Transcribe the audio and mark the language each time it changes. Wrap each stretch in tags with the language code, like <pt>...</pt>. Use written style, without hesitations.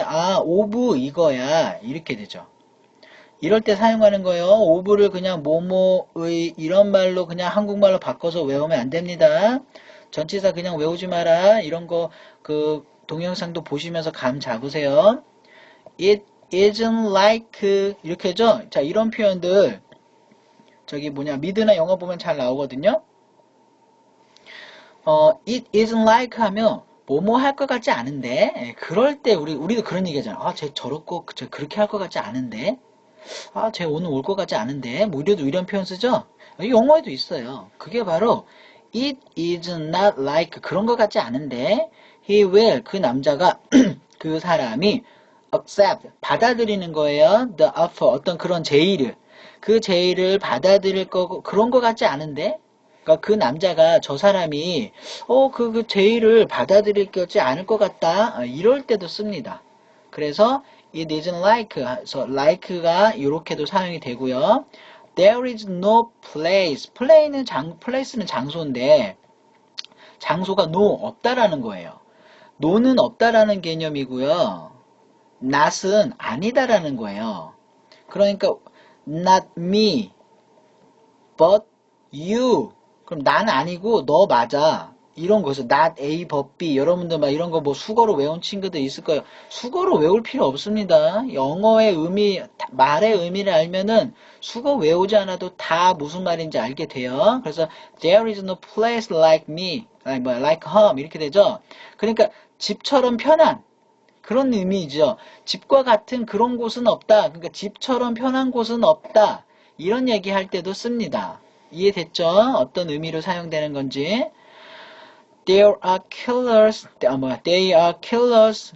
<ko>아, 오브 이거야. 이렇게 되죠. 이럴 때 사용하는 거예요. 오브를 그냥 뭐뭐의 이런 말로 그냥 한국말로 바꿔서 외우면 안 됩니다. 전치사 그냥 외우지 마라. 이런 거 그 동영상도 보시면서 감 잡으세요.</ko> <en>It isn't like</en> <ko>이렇게 하죠. 자, 이런 표현들 저기 뭐냐 미드나 영어 보면 잘 나오거든요.</ko> <en>it isn't like</en> <ko>하면 뭐뭐 할 것 같지 않은데 그럴 때 우리도 그런 얘기 하잖아. 아, 쟤 저렇고 저 그렇게 할 것 같지 않은데 아, 쟤 오늘 올 것 같지 않은데 뭐 이런 표현 쓰죠. 영어에도 있어요. 그게 바로</ko> <en>it is not like</en> <ko>그런 것 같지 않은데 he will 그 남자가 그 사람이 accept 받아들이는 거예요. the offer 어떤 그런 제의를 그 제의를 받아들일 거고 그런 것 같지 않은데 그러니까 그 남자가 저 사람이 그 제의를 받아들일 거지 않을 것 같다 이럴 때도 씁니다. 그래서</ko> <en>it isn't like</en> <ko>그래서 like가 이렇게도 사용이 되고요.</ko> <en>There is no place.</en> <ko>place는 장소인데 장소가 no 없다라는 거예요. no는 없다라는 개념이고요. not은 아니다라는 거예요. 그러니까</ko> <en>not me, but you.</en> <ko>그럼 난 아니고 너 맞아. 이런 거에서</ko> <en>not A, but B.</en> <ko>여러분들 막 이런 거 뭐 수거로 외운 친구들 있을 거예요. 수거로 외울 필요 없습니다. 영어의 의미, 말의 의미를 알면은 수거 외우지 않아도 다 무슨 말인지 알게 돼요. 그래서</ko> <en>there is no place like me, like home</en> <ko>이렇게 되죠. 그러니까 집처럼 편한 그런 의미죠. 집과 같은 그런 곳은 없다. 그러니까 집처럼 편한 곳은 없다. 이런 얘기할 때도 씁니다. 이해됐죠? 어떤 의미로 사용되는 건지.</ko> <en>There are killers. They are killers.</en>